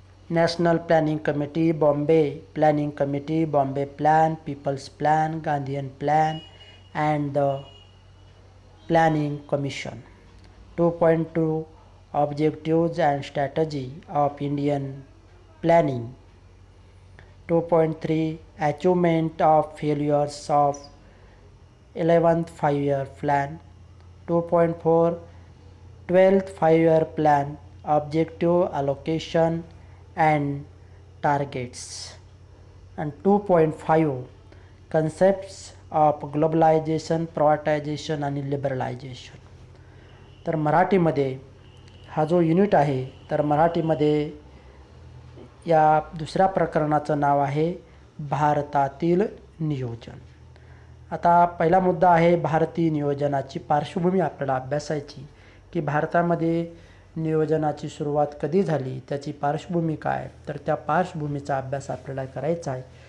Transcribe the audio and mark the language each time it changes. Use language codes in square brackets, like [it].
[en] National planning committee, Bombay planning committee, Bombay plan, people's plan, Gandhian plan and the planning commission. 2.2 objectives and strategy of Indian planning. 2.3 achievement of failures of 11th 5-year plan. 2.4 12th 5-year plan, objective allocation and targets. And 2.5 concepts of globalization, privatization [mr] आणि [en] Liberalisation. [mr] तर मराठीमध्ये हा जो unit आहे, तर मराठीमध्ये या दुसऱ्या प्रकरणाचं नाव आहे भारतातील नियोजन. आता पहिला मुद्दा आहे भारतीय नियोजनाची पार्श्वभूमी आपल्याला अभ्यासायची, की भारतामध्ये नियोजनाची सुरुवात कधी झाली, त्याची पार्श्वभूमी काय, तर त्या पार्श्वभूमीचा अभ्यास आपल्याला करायचा आहे.